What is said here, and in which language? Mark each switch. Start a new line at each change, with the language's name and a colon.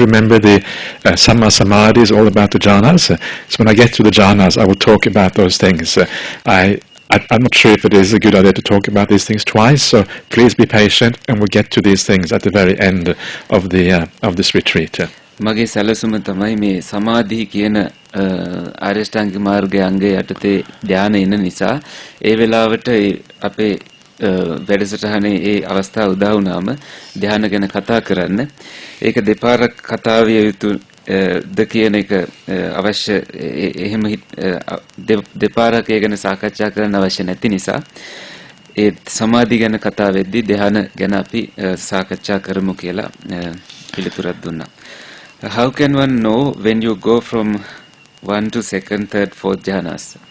English: Remember, the Samma Samadhi is all about the jhanas. So when I get to the jhanas, I will talk about those things. I'm not sure if it is a good idea to talk about these things twice, so please be patient, and we'll get to these things at the very end of this retreat.
Sinhala: මගේ සැලසුම තමයි මේ සමාධි කියන ආරියෂ්ඨාංගික මාර්ගයේ අංගය යටතේ ධානය එන නිසා ඒ වෙලාවට අපේ වැඩසටහනේ ඒ අවස්ථාව උදා වුණාම ධානය ගැන කතා කරන්න ඒක දෙපාරක් කතා විය යුතු ද කියන එක අවශ්‍ය එහෙම දෙපාරක් ඒ ගැන සාකච්ඡා කරන්න අවශ්‍ය නැති නිසා ඒ සමාධි ගැන කතා වෙද්දී ධානය ගැන අපි සාකච්ඡා කරමු කියලා පිළිතුරක් දුන්නා.
English: How can one know when you go from 1 to 2nd, 3rd, 4th jhanas?